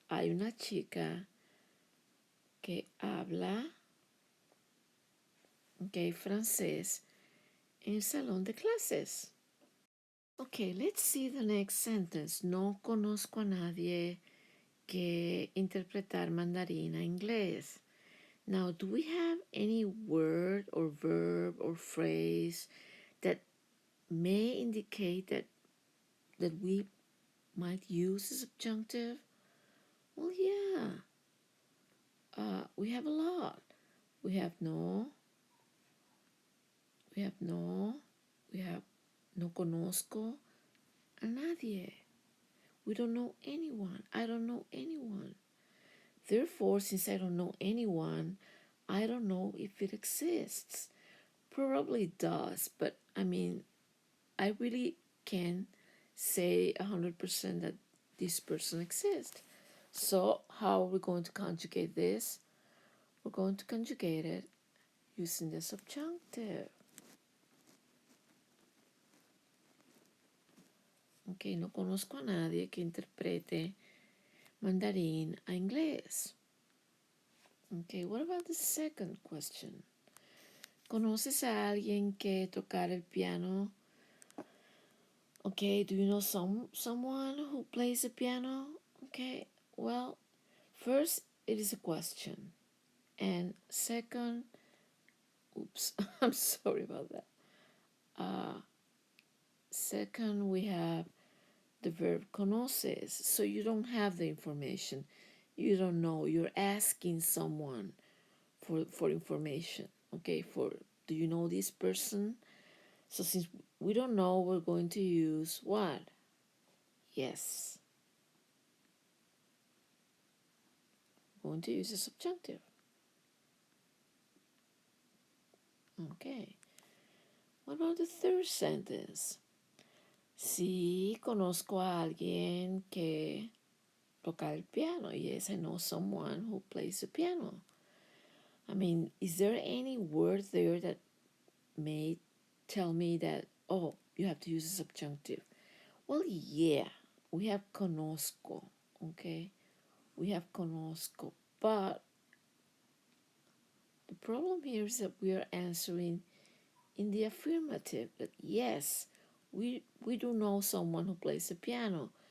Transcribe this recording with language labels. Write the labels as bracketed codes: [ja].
[es] Hay una chica que habla, francés en el salón de clases. [en] Okay, let's see the next sentence. [es] No conozco a nadie que interpretar mandarín a inglés. [en] Now, do we have any word or verb or phrase that may indicate that we might use a subjunctive? Well, yeah. We have a lot. We have no, we have no, we have [es] no conozco a nadie. [en] We don't know anyone. I don't know anyone. Therefore, since I don't know anyone, I don't know if it exists. Probably it does, but I mean, I really can't say 100% that this person exists. So, how are we going to conjugate this? We're going to conjugate it using the subjunctive. [es] Okay, no conozco a nadie que interprete mandarín a inglés. [en] Okay, what about the second question? [es] ¿Conoces a alguien que tocar el piano? [en] Okay, do you know someone who plays the piano? Okay, well, first, it is a question. And second, oops, I'm sorry about that. Second, we have the verb conoces. So you don't have the information. You don't know. You're asking someone for information. Okay, do you know this person? So since we don't know, we're going to use what? Yes. We're going to use a subjunctive. Okay. What about the third sentence? [es] Sí, conozco a alguien que toca el piano. [en] Yes, I know someone who plays the piano. I mean, is there any word there that may tell me that, oh, you have to use a subjunctive? Well, yeah, we have conozco, okay? We have conozco, but the problem here is that we are answering in the affirmative, that yes, we do know someone who plays the piano.